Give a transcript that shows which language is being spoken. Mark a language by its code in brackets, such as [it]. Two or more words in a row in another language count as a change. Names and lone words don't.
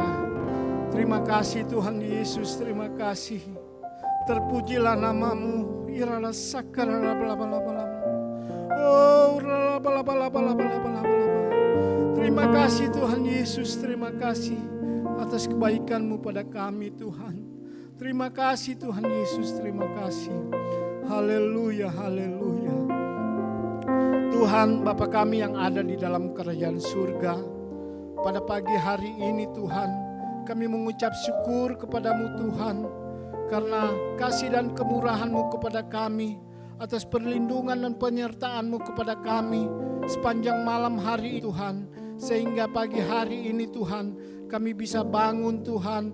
[id] Terima kasih Tuhan Yesus, terima kasih. Terpujilah nama-Mu. Irala sakara bala-bala-bala. Oh, bala-bala-bala-bala-bala. Terima kasih Tuhan Yesus, terima kasih atas kebaikan-Mu pada kami Tuhan. Terima kasih Tuhan Yesus, terima kasih. Haleluya, haleluya. Tuhan Bapa kami yang ada di dalam kerajaan surga, pada pagi hari ini Tuhan, kami mengucap syukur kepadamu Tuhan, karena kasih dan kemurahan-Mu kepada kami, atas perlindungan dan penyertaan-Mu kepada kami sepanjang malam hari Tuhan, sehingga pagi hari ini Tuhan kami bisa bangun Tuhan.